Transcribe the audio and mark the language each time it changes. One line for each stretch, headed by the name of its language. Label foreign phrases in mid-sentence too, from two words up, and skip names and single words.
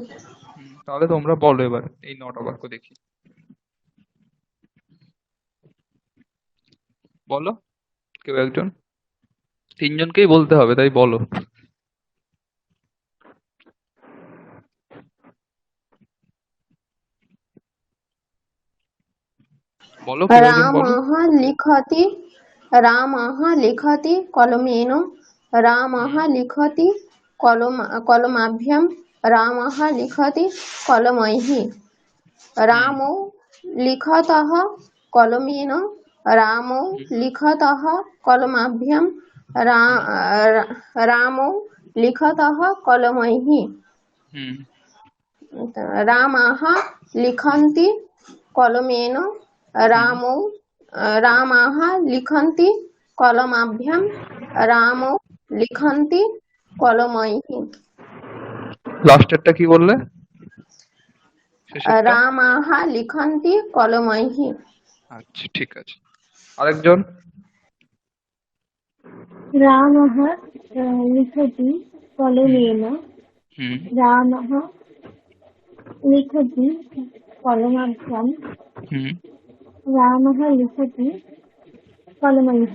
Bangla: তাহলে তোমরা বলো এবার এই 9টা বাক্য দেখি, বলো কেউ একজন। 3জনকেই বলতে হবে, তাই বলো। বলো কেউ একজন বলো।
Sanskrit: রামः লিখতি, রামः লিখতি কলমেন, রামः লিখতি কলমাভ্যাম, রামः লিখতি কলমৈহি, রামौ লিখতः কলমেন, রামौ লিখতः কলমাভ্যাম, রামौ লিখতः কলমৈহি, হুম রামাः লিখन्ति কলমেন, রামौ রামাः লিখन्ति কলমাভ্যাম, রামौ লিখन्ति কলমৈহি,
Bangla: লাস্টেরটা কি বললে? শেষেরটা?
Sanskrit: রামাः লিখन्ति কলমৈহি।
Bangla: আচ্ছা ঠিক আছে, আরেকজন।
Sanskrit: रामः लिखति कलमेन, হুম रामः लिखति कलमाभ्यां হুম रामः लिखति कलमैः